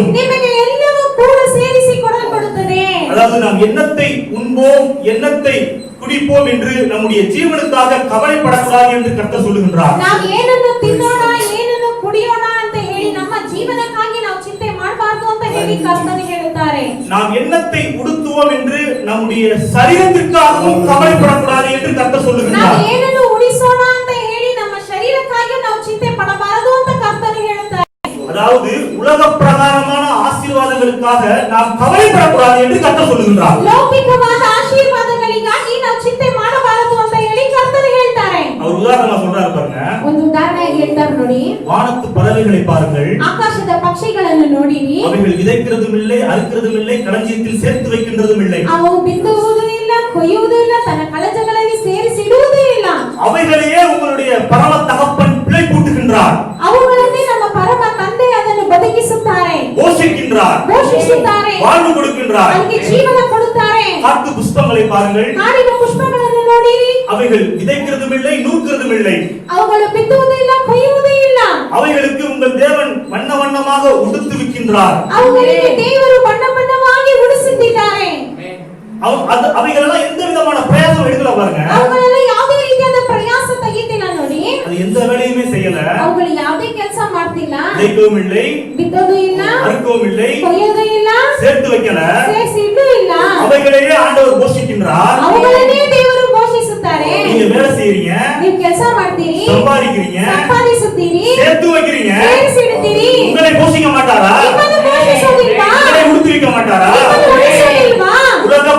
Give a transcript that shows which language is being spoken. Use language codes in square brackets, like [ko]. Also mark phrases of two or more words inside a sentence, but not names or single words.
[kn] ನಿಮಗೆ ಎಲ್ಲವೂ ಕೂಡ ಸೇರಿಸಿ ಕೊಡಲ್ಪಡುತ್ತದೆ. [ta] அதாவது நாம் எண்ணத்தை உண்போம், எண்ணத்தை குடிப்போம் என்று நம்முடைய ஜீவனுக்காக கவலைப்படக்கூடாது என்று கர்த்தர் சொல்லுகின்றார். [kn] ನಾವು ಏನನ್ನು ತಿನ್ನೋಣ, ಏನನ್ನು ಕುಡಿಯೋಣ ಅಂತ ಹೇಳಿ ನಮ್ಮ ಜೀವನಕ್ಕಾಗಿ ನಾವು ಚಿಂತೆ ಮಾಡಬಾರದು ಅಂತ ಹೇಳಿ ಕರ್ತನು ಹೇಳುತ್ತಾರೆ. [ta] நாம் எண்ணத்தை உடுத்துவோம் என்று நம்முடைய சரீரத்திற்காகவும் கவலைப்படக்கூடாது என்று கர்த்தர் சொல்லுகின்றார். [kn] ನಾವು ಏನನ್ನು ಉಡಿಸೋಣ ಅಂತ ಹೇಳಿ ನಮ್ಮ ಶರೀರಕ್ಕಾಗಿ ನಾವು ಚಿಂತೆ ಪಡಬಾರದು ಅಂತ ಕರ್ತನು ಹೇಳುತ್ತಾರೆ. [ta] அதாவது உலக பிரகாரமான ஆசீர்வாதங்களுக்காக நாம் கவலைப்படக்கூடாது என்று கர்த்தர் சொல்லுகின்றார். [kn] ಲೌಕಿಕವಾದ ಆಶೀರ್ವಾದಗಳಿಗಾಗಿ ನಾವು ಚಿಂತೆ ಮಾಡಬಾರದು ಅಂತ ಹೇಳಿ ಕರ್ತನು ಹೇಳ್ತಾರೆ. [ta] அவர் உதாரணமா சொல்றாரு பாருங்க. [kn] ಒಂದು ಉದಾಹರಣೆಯಾಗಿ ಹೇಳ್ತಾರೆ ನೋಡಿ. [ta] வானத்து பறவைகளை பாருங்கள், [kn] ಆಕಾಶದ ಪಕ್ಷಿಗಳನ್ನು ನೋಡಿರಿ. [ta] அவைகள் விதைக்கிறதும் இல்லை, அறுக்கிறதும் இல்லை, களஞ்சியத்தில் சேர்த்து வைக்கின்றதும் இல்லை. [kn] ಅವು ಬಿತ್ತುವುದೂ ಇಲ್ಲ, ಕೊಯ್ಯುವುದೂ ಇಲ್ಲ, ತನ್ನ ಕಳಜಗಳಲ್ಲಿ ಸೇರಿಸಿಡುವುದೂ ಇಲ್ಲ. [ta] அவைகளையே உங்களுடைய பரம தகப்பன் பிழை கூட்டுகின்றார். [kn] ಅವುಗಳನ್ನೇ ನಮ್ಮ ಪರಮ ತಂದೆ ಅದನ್ನು ಬದುಕಿಸುತ್ತಾರೆ, [ta] போஷிக்கின்றார், [kn] ಪೋಷಿಸುತ್ತಾರೆ, [ta] வாழ்வு கொடுக்கின்றார். [kn] ಅದಕ್ಕೆ ಜೀವನ ಕೊಡುತ್ತಾರೆ. [ta] காட்டு புஷ்பங்களை பாருங்கள், [kn] ಕಾಡಿನ ಪುಷ್ಪಗಳನ್ನು ನೋಡಿರಿ. [ta] அவைகள் விதைக்கிறதும் இல்லை, நூற்கிறதும் இல்லை. [kn] ಅವುಗಳು ಬಿತ್ತುವುದೂ ಇಲ್ಲ, ಕೊಯ್ಯುವುದೂ ಇಲ್ಲ. [ta] அவைகளுக்கு உங்கள் தேவன் வண்ண வண்ணமாக உடுத்துவிக்கின்றார். [kn] ಅವುಗಳಿಗೆ ದೇವರು ಬಣ್ಣ ಬಣ್ಣವಾಗಿ ಉಡಿಸುತ್ತಿದ್ದಾರೆ. [ta] அவைகளெல்லாம் எந்த விதமான பிரயாசம் எடுக்கல பாருங்க. [kn] ಅವುಗಳೆಲ್ಲ ಯಾವುದೇ ರೀತಿಯಾದ ಪ್ರಯಾಸ ತೆಗಿತಿಲ್ಲ ನೋಡಿ. [ta] அது எந்த வேலையுமே செய்யல. [kn] ಅವುಗಳು ಯಾವುದೇ ಕೆಲಸ ಮಾಡ್ತಿಲ್ಲ. [ta] விதைக்கவும் இல்லை, [kn] ಬಿತ್ತೋದು ಇಲ್ಲ, [ta] அறுக்கவும் இல்லை, [kn] ಕೊಯ್ಯೋದು ಇಲ್ಲ, [ta] சேர்த்து வைக்கல. [kn] ಸೇರಿಸಿಡೂ ಇಲ್ಲ. [ta] அவைகளையே ஆண்டவர் போஷிக்கின்றார். [kn] ಅವುಗಳನ್ನೇ ದೇವರು ಪೋಷಿಸುತ್ತಾರೆ. [ta] நீங்க வேலை செய்றீங்க, [kn] ನೀವು ಕೆಲಸ ಮಾಡ್ತೀರಿ, [ta] சம்பாதிக்கிறீங்க, [kn] ಸಂಪಾದಿಸುತ್ತೀರಿ, [ta] சேர்த்து வைக்கிறீங்க. [kn] ಸೇರಿಸಿಡುತ್ತೀರಿ. [ta] உங்களை போஷிக்க மாட்டாரா? [kn] ನಿಮ್ಮನ್ನು ಪೋಷಿಸೋದಿಲ್ವಾ? [ta] உங்களை உடுத்தி வைக்க மாட்டாரா? [kn] ನಿಮ್ಮನ್ನು ಉಳಿಸೋದಿಲ್ವಾ?